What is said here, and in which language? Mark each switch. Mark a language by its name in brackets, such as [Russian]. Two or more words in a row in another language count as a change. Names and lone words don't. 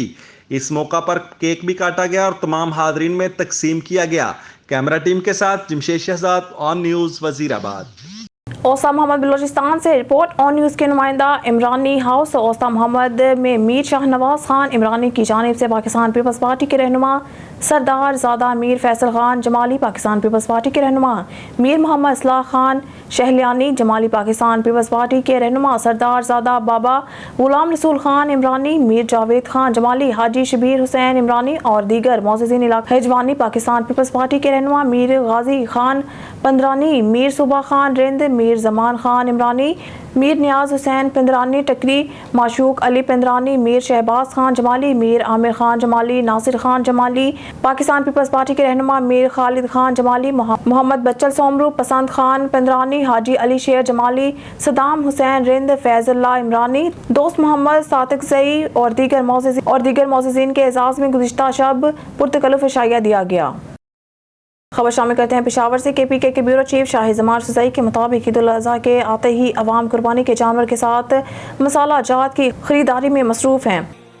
[Urdu] اس موقع پر کیک بھی کاٹا گیا اور تمام حاضرین میں تقسیم کیا گیا. کیمرہ ٹیم کے ساتھ جمشید شہزاد، آن نیوز وزیرآباد. اوستہ محمد بلوچستان سے رپورٹ. آن نیوز کے نمائندہ عمرانی ہاؤس اوستہ محمد میں میر شاہ نواز خان عمرانی کی جانب سے پاکستان پیپلز پارٹی کے رہنما سردار زادہ میر فیصل خان جمالی پاکستان پیپلز پارٹی کے رہنما، میر محمد اصلاح خان شہلیانی جمالی پاکستان پیپلز پارٹی کے رہنما، سردار زادہ بابا غلام رسول خان عمرانی، میر جاوید خان جمالی، حاجی شبیر حسین عمرانی اور دیگر معززین علاقہ ہجوانی پاکستان پیپلز پارٹی کے رہنما, میر غازی خان پندرانی، میر صوبہ خان رند، میر جمان خان عمرانی، میر نیاز حسین پندرانی ٹکری، معشوق علی پندرانی، میر شہباز خان جمالی، میر عامر خان جمالی، ناصر خان جمالی پاکستان پیپلز پارٹی کے رہنما، میر خالد خان جمالی، محمد بچل سومرو، پسند خان پندرانی، حاجی علی شیر جمالی، صدام حسین رند، فیض اللہ عمرانی، دوست محمد ساتکزئی اور دیگر معززین کے اعزاز میں گزشتہ شب پرتکلف عشائیہ دیا گیا. خبر شامل کرتے ہیں پشاور سے۔ KPK کے بیورو چیف شاہد جمال سوزئی کے مطابق عید الاضحیٰ کے آتے ہی عوام قربانی کے جانور کے ساتھ مصالحہ جات کی خریداری میں مصروف ہیں.